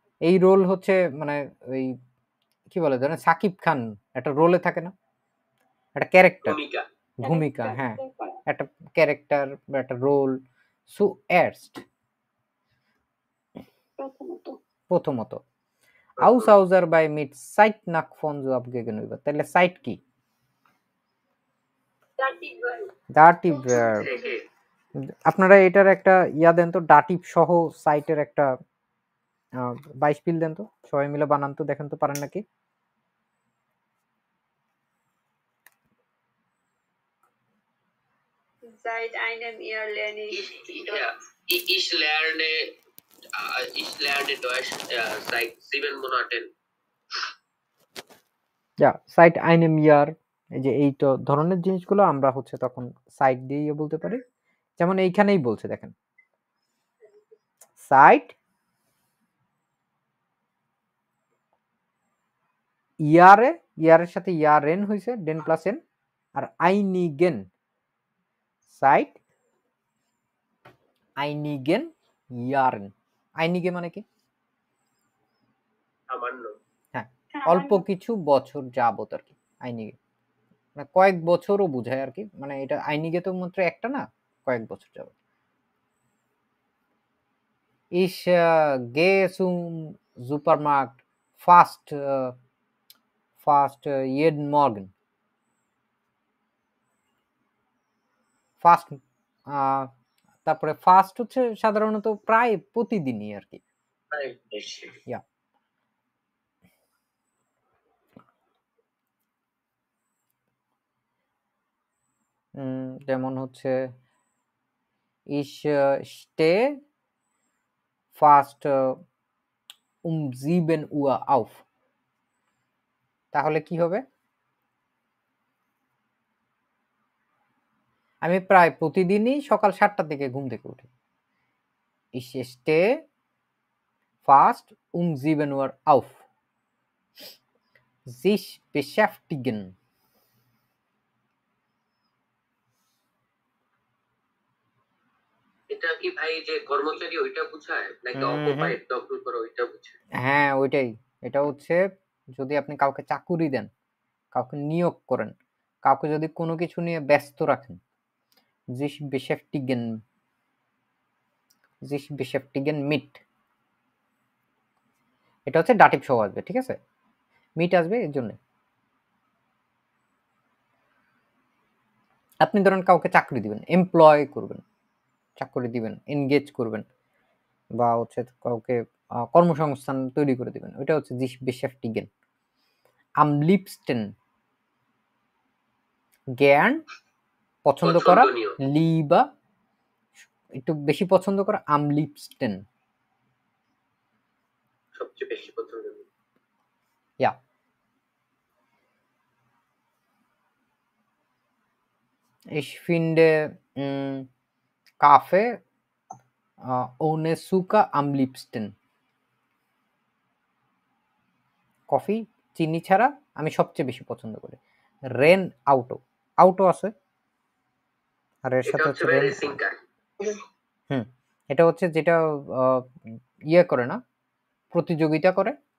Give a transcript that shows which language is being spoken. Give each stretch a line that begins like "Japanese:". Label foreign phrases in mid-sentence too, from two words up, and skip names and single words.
Bangla: এই রোল হচ্ছে মানে ওই কি বলে জানেন, সাকিব খান একটা রোলে থাকে না, একটা ক্যারেক্টার, ভূমিকা। ভূমিকা, হ্যাঁ, একটা ক্যারেক্টার বা একটা রোল। সুএরস্ট প্রথমত,
German: Außer bei mit Zeit nach von so gegenüber,
Bangla: তাহলে সাইট কি?
German: Dativ Verb.
Bangla: আপনারা এটার একটা ইয়া দেন তো, ডাটিভ সহ সাইটের একটা বাইশপিল দেন তো, সবাই মিলে বানান তো, দেখেন তো পারেন নাকি।
German: Seit einem Jahr lerne ich Deutsch. Ich lerne Deutsch seit 7 Monaten. ja seit einem Jahr,
Bangla: এই যে এই তো ধরনের জিনিসগুলো আমরা হচ্ছে তখন সাইট দিয়ে বলতে পারি। যেমন এইখানেই বলছে দেখেন,
German: seit Jahre,
Bangla: ইয়ারের সাথে ইয়ারেন হয়েছে, ডেন প্লাস এন, আর আইনিগেন,
German: seit einigen Jahren.
Bangla: আইনিগে মানে কি? সামান্য। হ্যাঁ, অল্প কিছু বছর যাবত আর কি আইনিগে, মানে কয়েক বছরও বোঝায় আর কি, মানে এটা আইনিগে তো মাত্র একটা না, কয়েক বছর যাবত।
German: Ich gehe zum Supermarkt fast jeden Morgen.
Bangla: ফাস্ট, তারপরে ফাস্ট হচ্ছে সাধারণত প্রায় প্রতিদিনই আর কি। ইয়া, যেমন হচ্ছে
German: ich stehe fast 7 Uhr auf,
Bangla: তাহলে কি হবে? আমি প্রায় প্রতিদিনই সকাল 7টার দিকে ঘুম থেকে উঠি।
German: Ich stehe fast 7 Uhr auf. Sich beschäftigen,
Bangla: এটা কি ভাই যে কর্মচারী ওইটা বোঝায় নাকি অকুপাইড দখল করে ওইটা বোঝায়? হ্যাঁ ওইটাই। এটা হচ্ছে যদি আপনি কাউকে চাকুরি দেন, কাউকে নিয়োগ করেন, কাউকে যদি কোনো কিছু নিয়ে ব্যস্ত রাখেন,
German: sich beschäftigen, sich beschäftigen mit,
Bangla: এটা হচ্ছে ডাটিভ সহ আসবে, ঠিক আছে, মিট আসবে এর জন্য। আপনি ধরেন কাউকে চাকরি দিবেন, এমপ্লয় করবেন, চাকরি দিবেন, এনগেজ করবেন, বা হচ্ছে কাউকে কর্মসংস্থান তৈরি করে দিবেন, ওইটা হচ্ছে
German: sich beschäftigen। am liebsten,
Bangla: জ্ঞান, পছন্দ করা, পছন্দনীয়। লিবা একটু বেশি পছন্দ করা,
German: am liebsten,
Bangla: সবচেয়ে বেশি পছন্দনীয়।
German: ja। Ich finde Kaffee ohne Zucker am liebsten,
Bangla: কফি চিনি ছাড়া আমি সবচেয়ে বেশি পছন্দ করি। রেন আউটো, আউটো আছে আর এর সাথে হচ্ছে রেন, এটা হচ্ছে যেটা ইয়ে করে না, প্রতিযোগিতা করে।